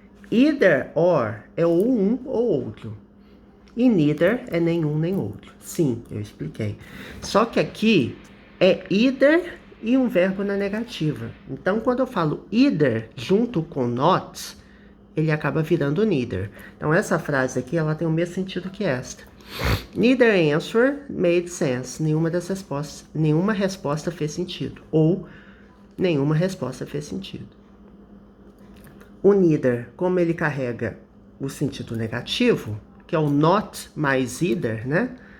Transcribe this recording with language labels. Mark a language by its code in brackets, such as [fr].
[pt] Either or é ou um ou outro. E neither é nenhum nem outro. Sim, eu expliquei. Só que aqui é either e um verbo na negativa. Então, quando eu falo either junto com not, ele acaba virando neither. Então, essa frase aqui, ela tem o mesmo sentido que esta. [en] Neither answer made sense. [pt] Nenhuma resposta fez sentido. Ou nenhuma resposta fez sentido. O neither, como ele carrega o sentido negativo, que é o not mais either, né?